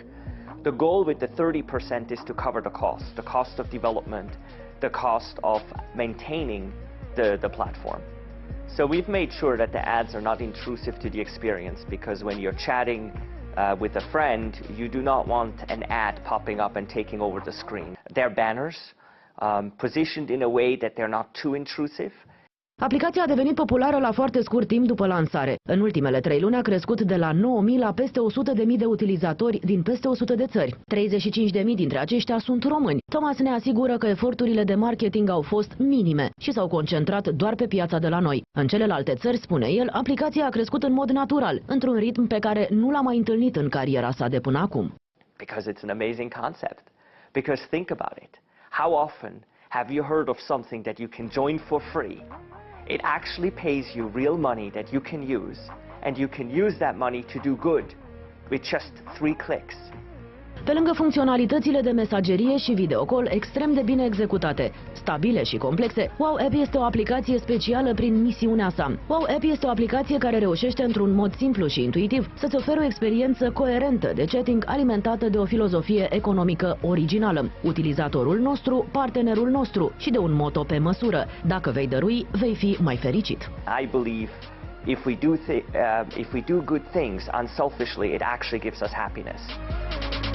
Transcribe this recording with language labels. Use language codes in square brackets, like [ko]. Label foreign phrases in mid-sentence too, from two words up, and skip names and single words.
[en] The goal with the 30% is to cover the cost of development, the cost of maintaining the platform. So we've made sure that the ads are not intrusive to the experience, because when you're chatting with a friend, you do not want an ad popping up and taking over the screen. They're banners positioned in a way that they're not too intrusive. [ro] Aplicația a devenit populară la foarte scurt timp după lansare. În ultimele 3 luni a crescut de la 9.000 la peste 100.000 de utilizatori din peste 100 de țări. 35.000 dintre aceștia sunt români. Thomas ne asigură că eforturile de marketing au fost minime și s-au concentrat doar pe piața de la noi. În celelalte țări, spune el, aplicația a crescut în mod natural, într-un ritm pe care nu l-a mai întâlnit în cariera sa de până acum. [en] Because it's an amazing concept. Because think about it. How often have you heard of something that you can join for free? It actually pays you real money that you can use, and you can use that money to do good with just 3 clicks. [ro] Pe lângă funcționalitățile de mesagerie și videocall extrem de bine executate, stabile și complexe, WowApp este o aplicație specială prin misiunea sa. WowApp este o aplicație care reușește într-un mod simplu și intuitiv să-ți ofere o experiență coerentă de chatting alimentată de o filozofie economică originală. Utilizatorul nostru, partenerul nostru și de un moto pe măsură. Dacă vei dărui, vei fi mai fericit. [en] I believe if we do good things unselfishly, it actually gives us happiness.